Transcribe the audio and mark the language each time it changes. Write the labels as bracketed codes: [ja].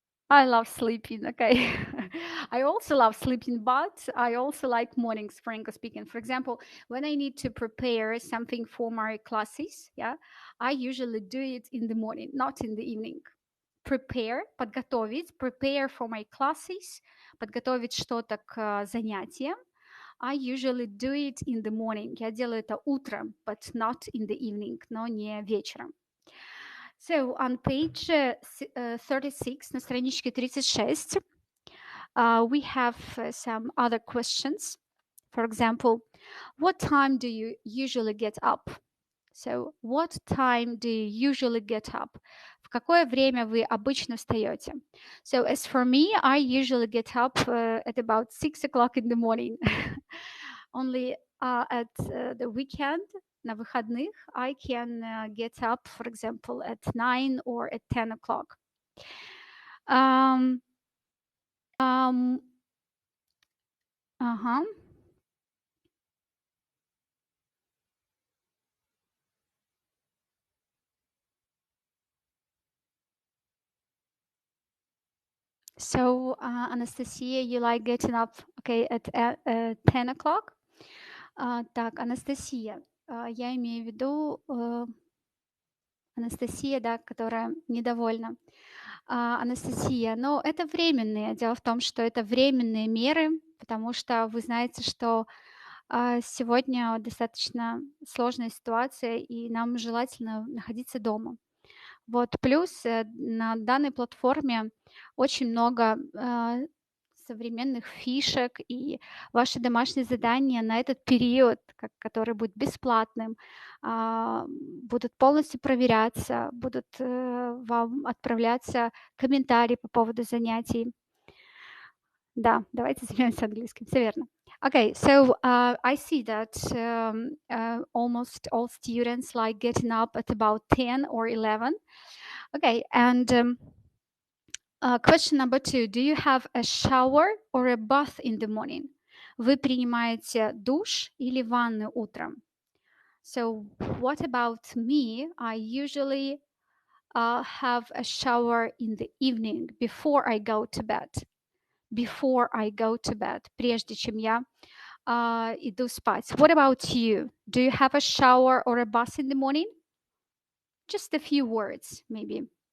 [en] I love sleeping. Okay. I also love sleeping, but I also like mornings, frankly speaking. For example, when I need to prepare something for my classes, yeah, I usually do it in the morning, not in the evening. [ru] Подготовить, [en] prepare for my classes, [ru] подготовить что-то к занятиям. [en] I usually do it in the morning. [ru] Я делаю это утром, [en] but not in the evening, [ru] но не вечером. [en] So on page 36, [ru] на страничке 36, [en] we have some other questions. For example, what time do you usually get up? So, what time do you usually get up? [ru] В какое время вы обычно встаете? [en] So, as for me, I usually get up at about 6 o'clock in the morning. Only at the weekend, [ru] на выходных, [en] I can get up, for example, at 9 or at 10 o'clock. Um, um, uh-huh. So, Anastasia, you like getting up, okay, at 10 o'clock? [ru] Так, Анастасия, я имею в виду Анастасия, да, которая недовольна. Анастасия, но это временные. Дело в том, что это временные меры, потому что вы знаете, что сегодня достаточно сложная ситуация, и нам желательно находиться дома. Вот, плюс на данной платформе очень много современных фишек, и ваши домашние задания на этот период, который будет бесплатным, будут полностью проверяться, будут вам отправляться комментарии по поводу занятий. Да, давайте займемся английским, все верно. [en] Okay, so I see that almost all students like getting up at about 10 or 11. Okay, and question number 2. Do you have a shower or a bath in the morning? [ru] Вы принимаете душ или ванну утром? [en] So what about me? I usually have a shower in the evening before I go to bed. Before I go to bed, [ru] прежде чем я иду спать. [en] What about you? Do you have a shower or a bath in the morning? Just a few words, maybe.